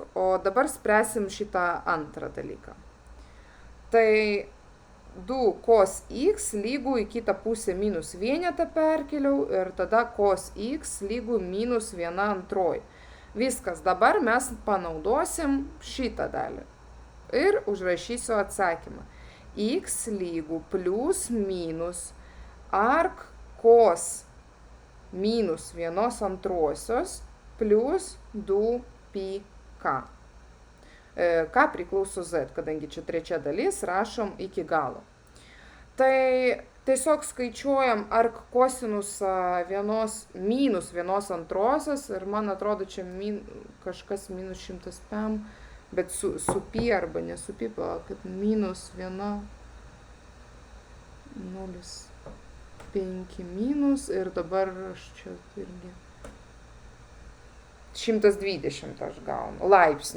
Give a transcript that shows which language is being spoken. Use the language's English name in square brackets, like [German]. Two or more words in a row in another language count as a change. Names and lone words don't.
[Lithuanian] O dabar spręsim šitą antrą dalyką. Tai 2 cos x lygų į kitą pusę minus vienetą perkeliau ir tada cos x lygų minus 1/2. Viskas, dabar mes panaudosim šitą dalį. Ir užrašysiu atsakymą. X lygų plus minus arc cos minus 1/2 plus 2 pi k. K priklauso z, kadangi čia trečia dalis, rašom iki galo. Tai tiesiog skaičiuojam arc kosinusą minus 1/2 ir man atrodo čia kažkas minus 100 pem, bet su pi arba ne su pi, kad minus 1, 0,5 minus ir dabar aš čia irgi 120 aš gaunu laipsnių.